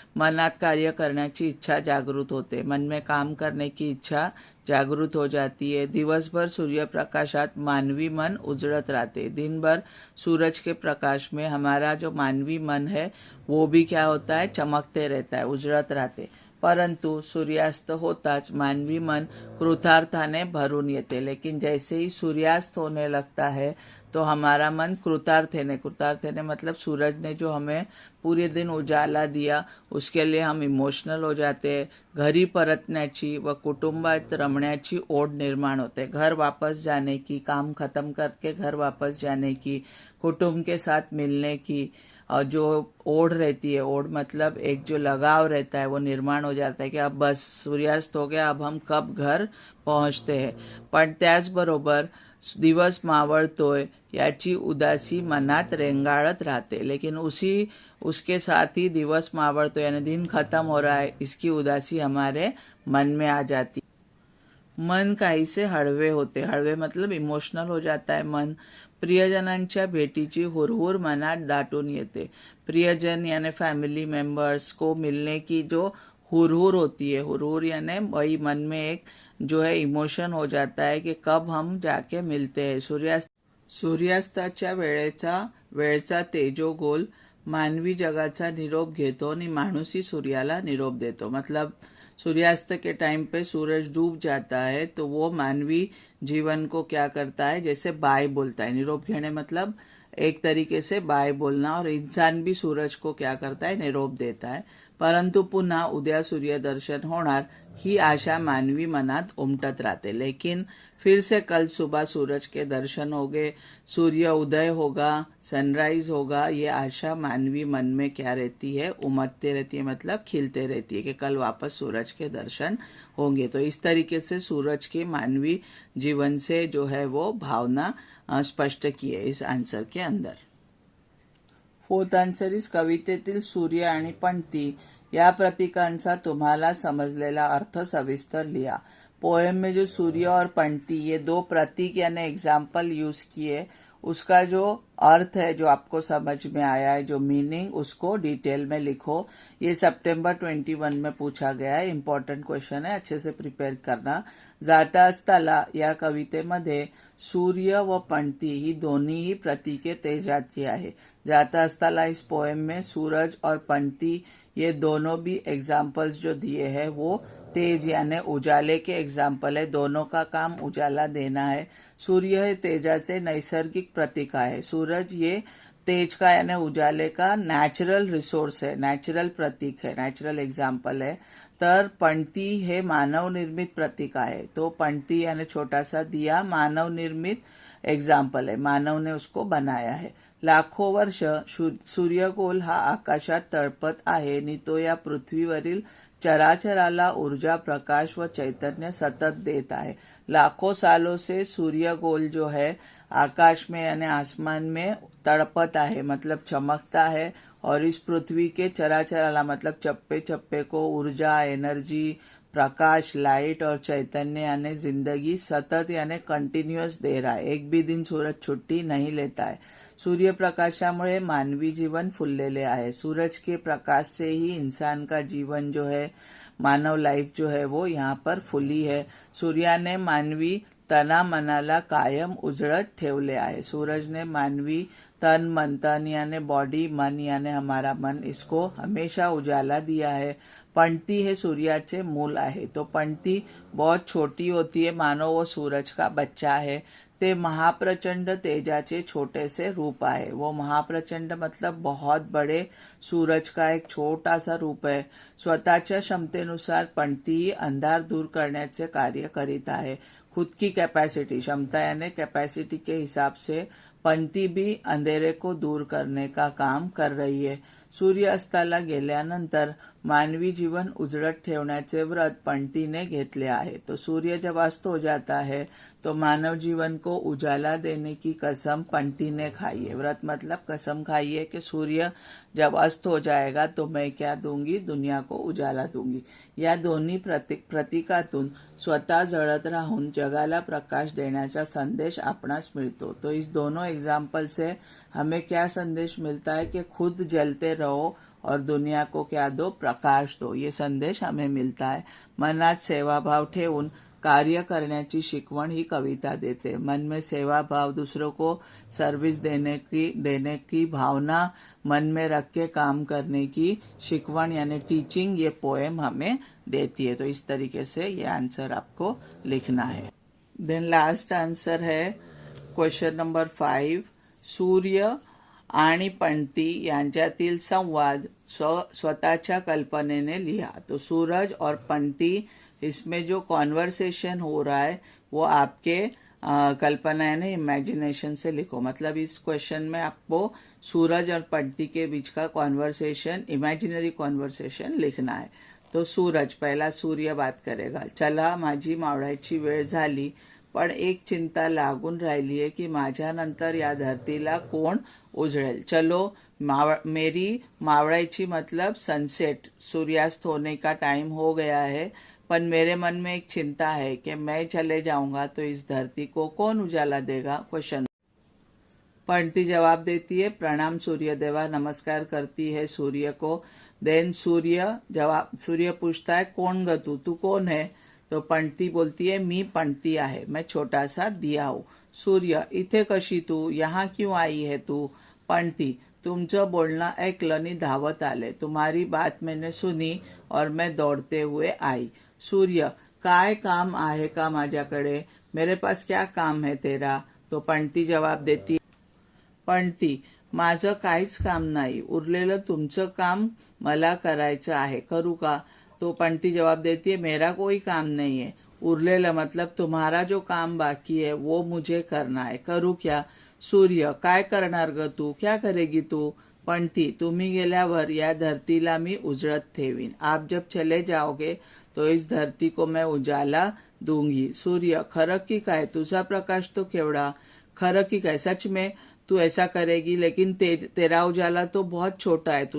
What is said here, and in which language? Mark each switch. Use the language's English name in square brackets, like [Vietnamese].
[Marathi] मनात कार्य करण्याची इच्छा जागृत होते, [Hindi] मन में काम करने की इच्छा जागृत हो जाती है। [Marathi] दिवसभर सूर्य प्रकाशात मानवी मन उजड़त रहते। [Hindi] दिन भर सूरज के प्रकाश में हमारा जो मानवी मन है वो भी क्या होता है, चमकते रहता है, उजड़त रहते। [Marathi] परंतु सूर्यास्त होताच मानवी मन कृतार्थाने भरून येते। [Hindi] लेकिन जैसे ही सूर्यास्त होने लगता है तो हमारा मन कृतार्थेने मतलब सूरज ने जो हमें पूरे दिन उजाला दिया उसके लिए हम इमोशनल हो जाते हैं। [Marathi] घरी परतण्याची व कुटुंबात रमण्याची ओढ निर्माण होते। [Hindi] घर वापस जाने की, काम खत्म करके घर वापस जाने की, कुटुंब के साथ मिलने की और जो ओढ़ रहती है, ओढ़ मतलब एक जो लगाव रहता है वो निर्माण हो जाता है कि अब बस सूर्यास्त हो गया, अब हम कब घर पहुंचते हैं। [Marathi] पण त्याचबरोबर दिवस मावळतोय याची उदासी मनात रेंगाळत राहते। [Hindi] लेकिन उसके साथ ही [Marathi] दिवस मावळतोय [Hindi] यानी दिन खत्म हो रहा है, इसकी उदासी हमारे मन में आ जाती। [Marathi] मन काहीसे हळवे होते, [Hindi] हळवे मतलब इमोशनल हो जाता है मन। [Marathi] प्रियजनांच्या भेटीची हुरहुर मनात दाटून येते। [Hindi] प्रियजन यानी फैमिली मेंबर्स को मिलने की जो हुरहुर होती है, हुरहुर यानी वही मन में एक जो है इमोशन हो जाता है कि कब हम जाके मिलते हैं। [Marathi] सूर्यास्ताच्या वेळचा तेजोगोल मानवी जगाचा निरोप घेतो आणि माणूसही सूर्याला निरोप देतो। [Hindi] मतलब सूर्यास्त के टाइम पे सूरज डूब जाता है तो वो मानवी जीवन को क्या करता है, जैसे बाय बोलता है। निरोप घेने मतलब एक तरीके से बाय बोलना, और इंसान भी सूरज को क्या करता है, निरोप देता है। [Marathi] परंतु पुन्हा उद्या सूर्यदर्शन होणार ही आशा मानवी मनात उमटत रहते। [Hindi] लेकिन फिर से कल सुबह सूरज के दर्शन होंगे, सूर्य उदय होगा, सनराइज होगा, ये आशा मानवी मन में क्या रहती है, उमटते रहती है, मतलब खिलते रहती है कि कल वापस सूरज के दर्शन होंगे। तो इस तरीके से सूरज के मानवी जीवन से जो है वो भावना स्पष्ट की है इस आंसर के अंदर। [Marathi] फोर्थ आंसर इस कवितेतील सूर्य आणि पणती या प्रतीकांचा तुम्हाला समजलेला अर्थ सविस्तर लिहा। [Hindi] पोएम में जो सूर्य और पंक्ति ये दो प्रतीक यानी एग्जाम्पल यूज किए, उसका जो अर्थ है जो आपको समझ में आया है, जो मीनिंग, उसको डिटेल में लिखो। ये सितंबर 21 में पूछा गया है, इम्पॉर्टंट क्वेश्चन है, अच्छे से प्रिपेयर करना। [Marathi] जाता असताला या कवितेमध्ये सूर्य व पंक्ति ही दोन्ही ही प्रतीके तेजाची आहे। [Hindi] जाता असताला इस पोएम में सूरज और पंक्ति ये दोनों भी एग्जाम्पल्स जो दिए हैं वो तेज यानी उजाले के एग्जाम्पल है, दोनों का काम उजाला देना है। [Marathi] सूर्य है तेजाचे नैसर्गिक प्रतीक आहे, [Hindi] सूरज ये तेज का यानी उजाले का नॅचरल रिसोर्स है, नॅचरल प्रतीक है, नॅचरल एग्जाम्पल है। [Marathi] तर पंक्ति हे मानव निर्मित प्रतीक आहे, [Hindi] तो पंक्ति यानी छोटा सा दिया मानव निर्मित एग्जाम्पल है, मानव ने उसको बनाया है। [Marathi] लाखो वर्ष सूर्यगोल हा आकाशात तळपत आहे नि तो या पृथ्वीवरील चराचराला ऊर्जा, प्रकाश व चैतन्य सतत देत आहे। [Hindi] लाखों सालों से सूर्यगोल जो है आकाश में यानी आसमान में तड़पता है, मतलब चमकता है, और इस पृथ्वी के चराचराला मतलब चप्पे चप्पे को ऊर्जा, एनर्जी, प्रकाश, लाइट और चैतन्य यानी जिंदगी सतत यानी कंटिन्यूअस दे रहा है। एक भी दिन सूरज छुट्टी नहीं लेता है। [Marathi] सूर्य प्रकाशामुळे मानवी जीवन फुललेले आहे। [Hindi] सूरज के प्रकाश से ही इंसान का जीवन जो है, मानव लाइफ जो है वो यहाँ पर फुली है। [Marathi] सूर्याने मानवी तना मनाला कायम उजळत ठेवले आहे। [Hindi] सूरज ने मानवी तन मन, तन यानी बॉडी, मन यानी हमारा मन, इसको हमेशा उजाला दिया है। [Marathi] पंक्ति है सूर्याचे मूल आहे, [Hindi] तो पंक्ति बहुत छोटी होती है, मानो वो सूरज का बच्चा है। [Marathi] ते महाप्रचंड तेजाचे छोटे से रूप आहे, [Hindi] वो महाप्रचंड मतलब बहुत बड़े सूरज का एक छोटा सा रूप है। [Marathi] स्वतःच्या क्षमतेनुसार पंक्ति अंधार दूर करण्याचे कार्य करीत आहे। [Hindi] खुद की कैपेसिटी, क्षमता यानी कैपेसिटी के हिसाब से पंक्ति भी अंधेरे को दूर करने का काम कर रही है। [Marathi] सूर्य अस्ताला गेल्यानंतर मानवी जीवन उजळत ठेवण्याचे व्रत पंक्तीने घेतले आहे। [Hindi] तो सूर्य जब अस्त हो जाता है तो मानव जीवन को उजाला देने की कसम पंक्ति ने खाई है। व्रत मतलब कसम खाई है कि सूर्य जब अस्त हो जाएगा तो मैं क्या दूंगी, दुनिया को उजाला दूंगी। [Marathi] या दोन्ही प्रतीकातून स्वतः जळत राहून जगाला प्रकाश देण्याचा संदेश आपणास मिळतो। [Hindi] तो इस दोनों एग्जाम्पल से हमें क्या संदेश मिलता है कि खुद जलते रहो और दुनिया को क्या दो, प्रकाश दो, ये संदेश हमें मिलता है। [Marathi] मनात सेवाभाव ठेवून कार्य करण्याची शिकवण ही कविता देते। [Hindi] मन में सेवाभाव, दूसरों को सर्विस देने की भावना मन में रख के काम करने की शिकवण यानी टीचिंग ये पोएम हमें देती है। तो इस तरीके से ये आंसर आपको लिखना है। देन लास्ट आंसर है क्वेश्चन नंबर 5, [Marathi] सूर्य आणि पंक्ति यांच्यातील संवाद स्वतःच्या कल्पनेने लिहा। [Hindi] तो सूरज और पंक्ति, इसमें जो कॉन्वर्सेशन हो रहा है वो आपके कल्पना यानी इमेजिनेशन से लिखो। मतलब इस क्वेश्चन में आपको सूरज और पंक्ति के बीच का कॉन्वर्सेशन, इमेजिनरी कॉन्वर्सेशन लिखना है। तो सूरज, पहला सूर्य बात करेगा, [Marathi] चला माझी मावळायची वेळ झाली, पण एक चिंता लागून राहिली आहे की माझ्यानंतर या धरतीला कोण उजळेल। [Hindi] चलो मेरी मावळायची मतलब सनसेट, सूर्यास्त होने का टाइम हो गया है, पर मेरे मन में एक चिंता है कि मैं चले जाऊंगा तो इस धरती को कौन उजाला देगा। क्वेश्चन। पंक्ति जवाब देती है, प्रणाम सूर्य देवा, नमस्कार करती है सूर्य को। देन सूर्य पूछता है कौन ग तू कौन है। तो पंक्ति बोलती है [Marathi] मी पंक्ति आहे, [Hindi] मैं छोटा सा दिया हूँ। सूर्य, [Marathi] इथे कशी तू, [Hindi] यहाँ क्यों आई है तू। पंक्ति, [Marathi] तुमचं बोलणं ऐकलं नि धावत आले, [Hindi] तुम्हारी बात मैंने सुनी और मैं दौड़ते हुए आई। सूर्य, [Marathi] काय काम आहे का माझ्याकडे, [Hindi] मेरे पास क्या काम है तेरा। तो पंक्ति जवाब देती, पंक्ति, [Marathi] माझं काहीच काम नाही, उरलेलं तुमचं काम मला करायचं आहे, करू का? [Hindi] तो पणती जवाब देती है, मेरा कोई काम नहीं है, उरलेलं मतलब तुम्हारा जो काम बाकी है वो मुझे करना है, करू क्या? [Marathi] सूर्य, काय करणार ग तू? [Hindi] क्या करेगी तू? [Marathi] पणती, तुम्ही गेल्यावर या धरतीला मी उजळत ठेवीन. [Hindi] आप जब चले जाओगे तो इस धरती को मैं उजाला दूंगी. [Marathi] सूर्य, खरं की काय? तुझा प्रकाश तो केवढा. खरं की काय? [Hindi] सच में तू ऐसा करेगी, लेकिन तेरा उजाला तो बहुत छोटा है.